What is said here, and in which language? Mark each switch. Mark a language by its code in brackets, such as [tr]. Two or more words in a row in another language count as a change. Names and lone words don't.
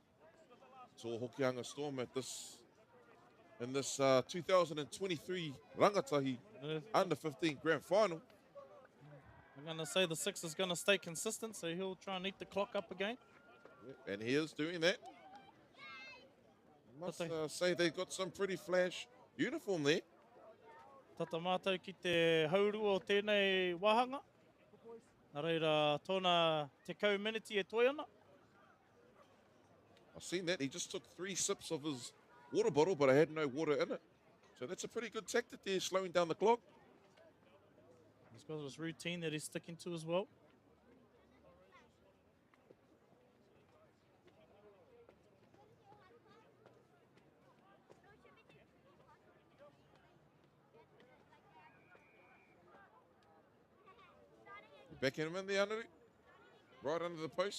[en] Saw Hokianga Storm at this in this 2023 Rangatahi under 15 Grand Final. I'm going to say the 6 is going to stay consistent, so he'll try and eat the clock up again. And he is doing that. Must say they got some pretty flash uniform there. [mi] Tata mātou ki te hauru o tēnei wahanga. Nā reira, tōna te kau miniti e toi ana. [en] I've seen that. He just took 3 sips of his water bottle, but I had no water in it. So that's a pretty good tactic there, slowing down the clock. He's got his routine that he's sticking to as well. Backing him in there, under it, right under the post.